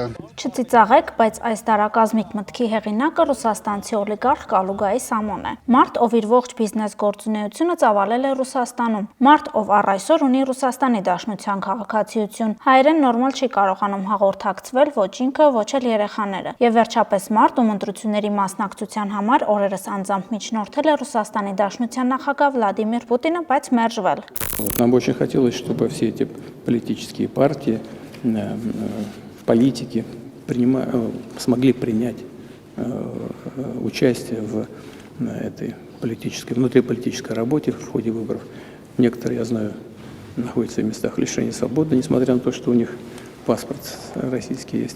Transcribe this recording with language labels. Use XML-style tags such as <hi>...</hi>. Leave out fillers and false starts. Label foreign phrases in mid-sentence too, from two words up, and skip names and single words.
<hy>Չծիծաղեք, բայց այս դարակազմիկ մտքի հեղինակը ռուսաստանցի օլիգարխ Կալուգայի Սամոն է։ Մարդ, ով իր ողջ բիզնես գործունեությունը ծավալել է Ռուսաստանում։ Մարդ, ով առ այսօր ունի Ռուսաստանի Դաշնության քաղաքացիություն։ Հայերեն նորմալ չի կարողանում հաղորդակցվել ոչ ինքը, ոչ էլ երեխաները։ Եվ վերջապես մարդ, ում ընտրությունների մասնակցության համար օրերս անձամբ միջնորդել է Ռուսաստանի Դաշնության նախագահ Վլադիմիր Պուտինը, բայց մերժվել։</hy> <ru>Нам очень хотелось, чтобы все эти политические партии в политике смогли принять участие в этой внутриполитической работе в ходе выборов. Некоторые, я знаю, находятся в местах лишения свободы, несмотря на то, что у них паспорт российский есть.</ru>